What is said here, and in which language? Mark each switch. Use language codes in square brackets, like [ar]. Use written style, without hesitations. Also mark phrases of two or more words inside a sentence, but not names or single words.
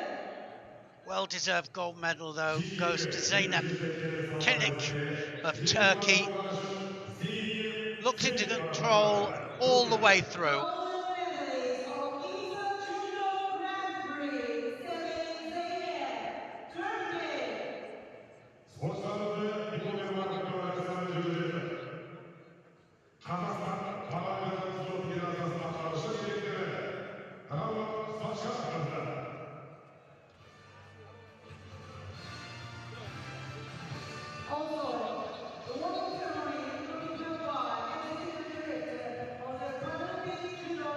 [en] Well-deserved gold medal, though, goes to Zeynep Kenik of Turkey. Looked into control all the way through. Golden medalist of Ibsa Judo Grand-Prix, Selin Zeynep, Turkey. [kk] Қазақстан паралимпиада спорт федерациясының атқарушы директоры Рават Патшақызы. [en] Also, the awarding ceremony will be held by Executive Director of the Grand-Prix